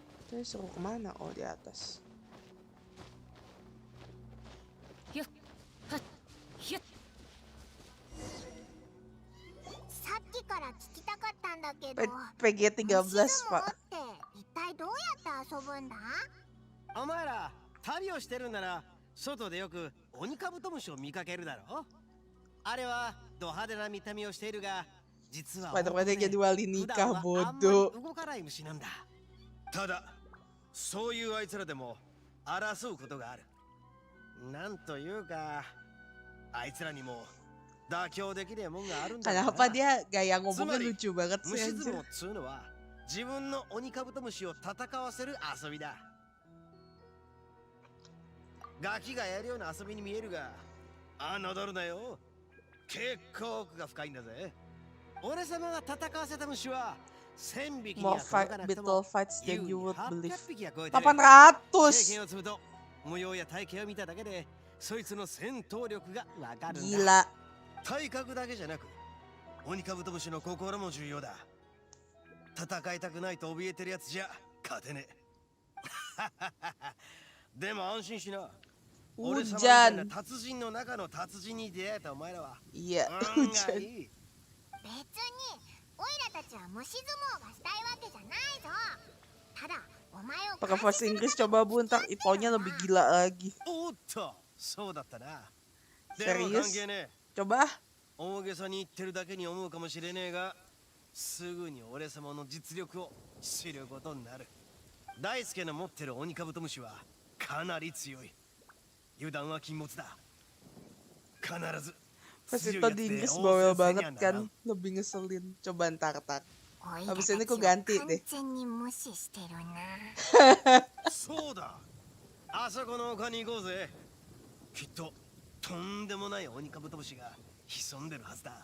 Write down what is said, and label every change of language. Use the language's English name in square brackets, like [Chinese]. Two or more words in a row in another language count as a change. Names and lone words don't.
[Indonesian] Terus suruh kemana? Oh, di atas. PG 13, Pak. [Japanese] お前ら旅をしてるんなら外でよくオニカブトムシを見かけるだろう。あれはド派手な見た目をしているが実は [Indonesian] Pada-pada jadi wali [Japanese] 普 [Indonesian] nikah [Japanese] 段はあんまり [Indonesian] bodoh. [Japanese] 動かない虫なんだ。ただそういうあいつらでも争うことがある。なんというかあいつらにも妥協できねえもんがあるんだな。 [Indonesian] Kenapa dia gaya ngomongnya lucu banget sih [Japanese] 虫相 [Indonesian] anjir. [Japanese] 撲っつうのは自分のオニカブトムシを戦わせる遊びだ。ガキがやるような遊びに見えるが、侮るなよ。結構奥が深いんだぜ。俺様が戦わせた虫は1000匹に [English] More [Japanese] は届かなくて [English] battle [Japanese] も [English] fights than you would [Japanese] 800 [English] believe. [Japanese] 匹が超えてる。経 800! 験を積むと模様や体型を見ただけでそいつの戦闘力がわかるんだ。 [Indonesian] Gila. [Japanese] 体格だけじゃなくオニカブトムシの心も重要だ。戦いたくないと怯えてるやつじゃ勝てねえ。でも安心しな。俺様みたいな達人の中の達人に出会えたお前らは [Indonesian] Iya, [Japanese] 運 [Indonesian] hujan. [Japanese] がいい。別にオイラたちは虫相撲がしたいわけじゃないぞ。ただお前を [Indonesian] Pakai bahasa Inggris coba Bu, ntar Ittonya lebih gila lagi. [Japanese] おっと、そうだったな。でも [Indonesian] Serius? [Japanese] 関係ねえ。 [Indonesian] Coba. [Japanese] 大げさに言ってるだけに思うかもしれねえが、すぐに俺様の実力を知ることになる。大輔の持ってるオニカブトムシはかなり強い。油断は禁物だ。必ず [Indonesian] Pas Itto di Inggris bawel banget kan. Lebih ngeselin. Coba ntar. Habis ini aku ganti deh. [Japanese] そうだ。あそこの丘に行こうぜ。きっととんでもないオニカブトムシが潜んでるはずだ。